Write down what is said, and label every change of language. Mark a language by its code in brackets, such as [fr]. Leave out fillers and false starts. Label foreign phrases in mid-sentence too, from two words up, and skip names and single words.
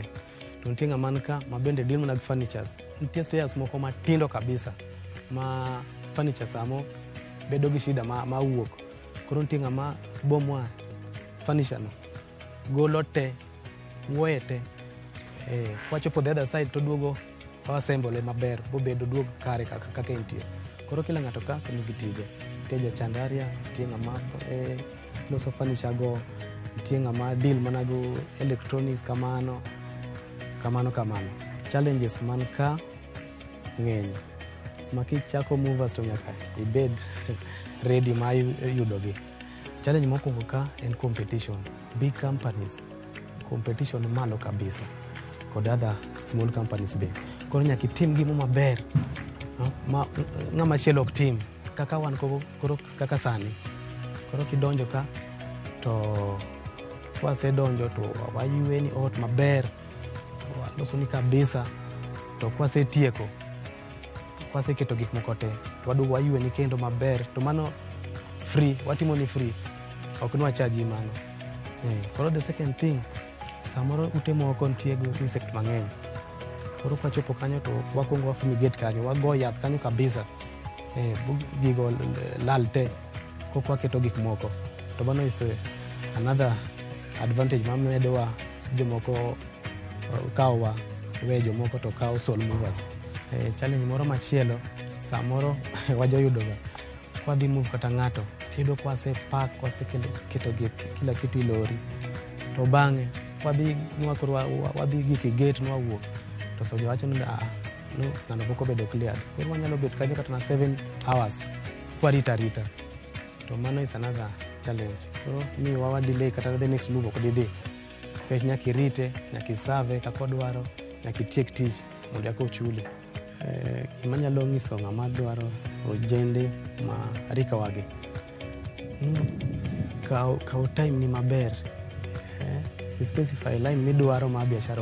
[luo] To nitie ng'ama ka mabende deal mana gi furnitures. Nitie stairs moko matindo kabisa ma furnitures amo bedo gi shida ma wuok. Koro nitie ng'ama bomwa furniture no golo te wuoye te kwachopo [en] the other side [luo] to duogo assemble maber bobedo duogo kare kaka entie. Koro kila ng'ato ka nigi tije. Nitie jachandaria, nitie ng'ama loso furniture go, nitie ng'ama deal mana go electronics kamano. Challenges man ka ng'eny. Makichako movers to nyaka ibed ready ma yudogi. Challenge mokwongo ka en competition. [en] Big companies, competition [luo] malo kabisa. [en] Kod other small companies be. [luo] Koro nyaka itim gimo maber. Ng'ama chielo ok tim. Kaka wan koro kaka sani. Koro kidonjo ka to kwasedonjo to wayueni ot maber. Waloso ni kabisa. To kwasetieko. Kwaseketo gik moko te. To waduogo wayueni kendo maber. To mano free. Watimo ni free. Ok nwa charge mano. Koro [en] the second thing, [luo] samoro ute moko nitie go insect mang'eny. Koro kwachopo kanyo to wakwongo wafumigate kanyo, wago yath kanyo kabisa. Gigo lal te, kok waketo gik moko. To mano [en] is another advantage [luo] mamedowa jomoko kaowa, we jomoko to kao soul movers. Challenge moro machielo, samoro wajoyudoga. Kwa dhi move kata ng'ato, iyudo kwase pack, kwase keto kila kitu ilori. To bang'e, wadhi giki gate nwawuok. To soja wacho ni ng'ano pok obedo cleared. Koro wanyalo bet kanyo kata na 7 hours kwarita rita. To mano [en] is another challenge. [luo] Koro miyo wa delay kata [en] the next move [luo] ok didhi. Kech nyaka irite, nyaka isave kaka odwaro, nyaka itiek tich mondo eka ochuli. Gima nyalo nyiso ng'ama dwaro ojende ma rika wagi. Kao time ni maber. Specify line midwaro ma biashara.